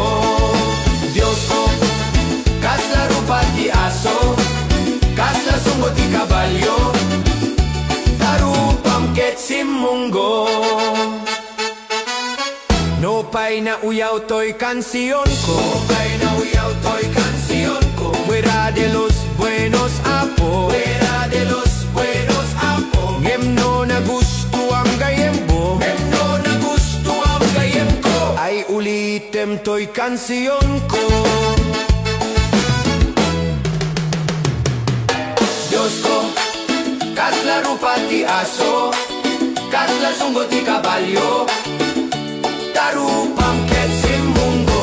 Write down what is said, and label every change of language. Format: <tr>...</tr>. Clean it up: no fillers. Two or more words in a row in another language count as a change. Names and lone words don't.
<ilo>Diyos ko, kaslaro pati aso, kasla sunggo ti kabalyo, tarupam ket simunggo. No pa'y nauyaw to'y kansiyon ko, no pa'y nauyaw to'y kansiyon ko,</ilo> <es>fuera de los buenos</es> <ilo>apo,</ilo> <es>fuera de los buenos</es> <ilo>apo, ngemno na gusto ang gayem mo, ngemno na gusto ang gayem ko, ay ulitem to'y kansiyon ko. Diyos ko, kaslaro pati aso, kasla sunggo ti kabalyo, tarupam ket simunggo.</ilo>